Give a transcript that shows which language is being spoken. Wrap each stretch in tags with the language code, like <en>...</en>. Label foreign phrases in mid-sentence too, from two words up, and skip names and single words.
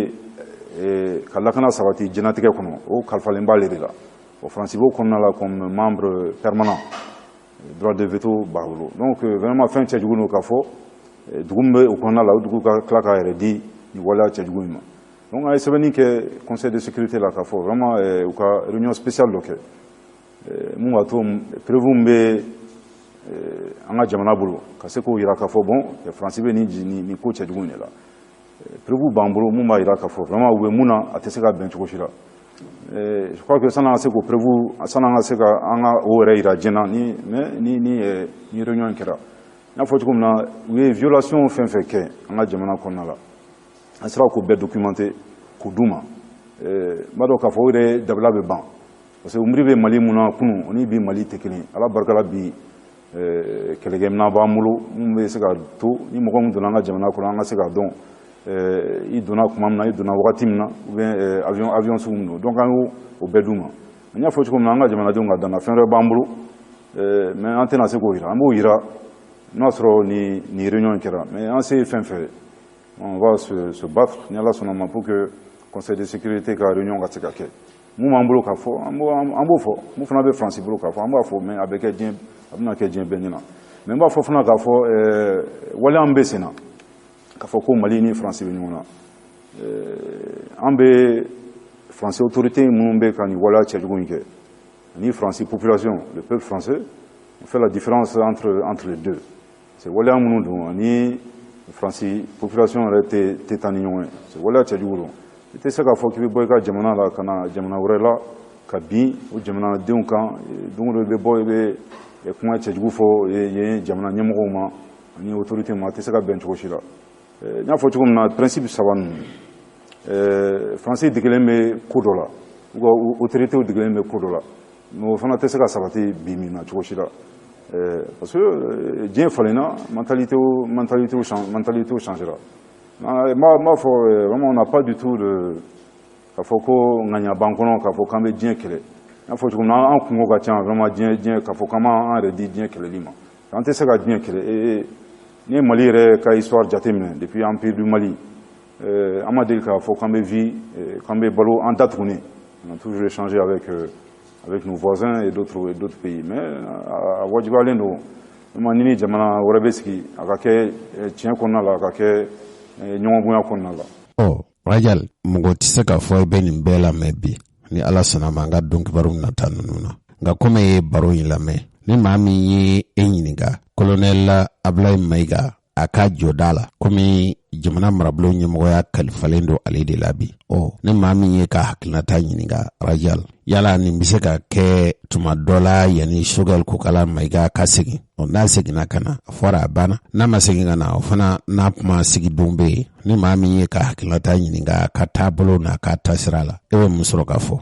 <bm>bɛ ka lakana sabati jɛnatigɛ kɔnɔ o kalifalen b'ale de la o France b'o kɔnɔna la</bm> <fr>comme membre permanent droit de veto</fr> <bm>b'a bolo donc vraiment fɛn cɛjugu n'o ka fɔ dugu min bɛ o kɔnɔna la o dugu ka tila k'a yɛrɛ di nin waleya cɛjugu in ma donc an ye sɛbɛnni kɛ</bm> <fr>conseil de sécurité</fr> <bm>la k'a fɔ vraiment u ka</bm> <fr>réunion spéciale</fr> <bm>dɔ kɛ mun b'a to prévu min bɛ an ka jamana bolo ka se k'o jira k'a fɔ bon France bɛ nin ko cɛjugu in de la prévu b'an bolo mun b'a jira k'a fɔ vraiment u bɛ mun na a tɛ se ka bɛn cogo si la</bm> <fr>je crois que</fr> <bm>san'an ka se k'o prévu san'an ka se ka an ka o yɛrɛ jira diɲɛ na ni réunion in kɛra n y'a fɔ cogo min na u ye violation fɛn fɛn kɛ an ka jamana kɔnɔna la an sera k'o bɛɛ documenté k'o d'u ma n b'a dɔn k'a fɔ o yɛrɛ dabila bɛ ban</bm> <fr>parce que</fr> <bm>u miiri bɛ Mali mun na kunun o ni bi Mali tɛ kelen ala barika la bi kɛlɛkɛminɛn b'an bolo mun bɛ se ka to ni mɔgɔ min donna an ka jamana kɔnɔ an ka se k'a dɔn i donna kuma min na i donna wagati min na</bm> <fr>ou bien</fr> <bm>avion sugu min don donc an y'o bɛɛ d'u ma n y'a fɔ cogo min na an ka jamanadenw ka danna fɛn wɛrɛ b'an bolo mais an tɛna se k'o jira an b'o jira n'o y'a sɔrɔ ni réunion in kɛra mais an se ye fɛn fɛn</bm> <fr>on va se battre</fr> <bm>ni ala sɔnna ma</bm> <fr>pour que conseil de sécurité</fr> <bm>ka réunion ka se ka kɛ mun b'an bolo k'a fɔ an b'o fɔ mun fana bɛ France bolo k'a fɔ an b'a fɔ mais a bɛna kɛ diɲɛ bɛɛ ɲɛna mais n b'a fɔ fana k'a fɔ waleya min bɛ sen na k'a fɔ ko Mali ni France bɛ ɲɔgɔn na an bɛ France autorité minnu bɛ ka nin waleya cɛjugu in kɛ ani France population</bm> <fr>le peuple français on fait la différence entre les deux c'est</fr> <bm>waleya minnu don ani France population yɛrɛ tɛ taa ni ɲɔgɔn ye c'est waleya cɛjugu don i tɛ se k'a fɔ k'i bɛ bɔ i ka jamana la ka na jamana wɛrɛ la ka bin o jamanadenw kan don o don i bɛ bɔ i bɛ kuma cɛjugu fɔ yen jamana ɲɛmɔgɔw ma ani autorité ma a tɛ se ka bɛn cogo si la n y'a fɔ cogo min na principe saba ninnu France degelen bɛ ko dɔ la ou autorité degelen bɛ ko dɔ la n'o fana tɛ se ka sabati bi min na cogo si la</bm> <fr>parce que</fr> <bm>diɲɛ falenna mentalité changera m'a fɔ vraiment</bm> <fr>on n'a pas du tout de</fr> <bm>k'a fɔ ko ŋaɲa b'an kɔnɔ k'a fɔ k'an bɛ diɲɛ kɛlɛ n'a fɔ cogo min na an kungo ka ca vraiment diɲɛ k'a fɔ k'an b'an yɛrɛ di diɲɛ kɛlɛli ma an tɛ se ka diɲɛ kɛlɛ ni ye Mali yɛrɛ ka histoire jateminɛ</bm> <fr>depuis empire du Mali</fr> <bm>an ma deli k'a fɔ k'an bɛ vie k'an bɛ balo an da tuguni</bm> <fr>on a toujours échangé avec nos voisins et d'autres pays</fr> <bm>mais a wajibiyalen don vraiment ni jamana wɛrɛ bɛ sigi a ka kɛ tiɲɛ kɔnɔna la a ka kɛ ɲɔgɔn bonya kɔnɔna la. Rajal mɔgɔ tɛ se ka fɔ i bɛ nin bɛɛ lamɛn bi ni Ala sɔnna ma an ka dɔn kibaru nata ninnu na nka komi e ye baro in lamɛn ni maa min ye e ɲininka Colonel Ablaye Mayiga a ka jɔda la komi jamana marabolo ɲɛmɔgɔya kalifalen don ale de la bi ni maa min ye ka hakilinata ɲininka Rajal yala nin bɛ se ka kɛ tuma dɔ la yanni Choguel Kokala Mayiga ka segin n'a seginna ka na a fɔra a banna n'a ma segin ka na o fana n'a kuma sigidon bɛ yen ni maa min ye ka hakilinata ɲininka ka taabolo n'a ka taasira la e bɛ mun sɔrɔ k'a fɔ.</bm>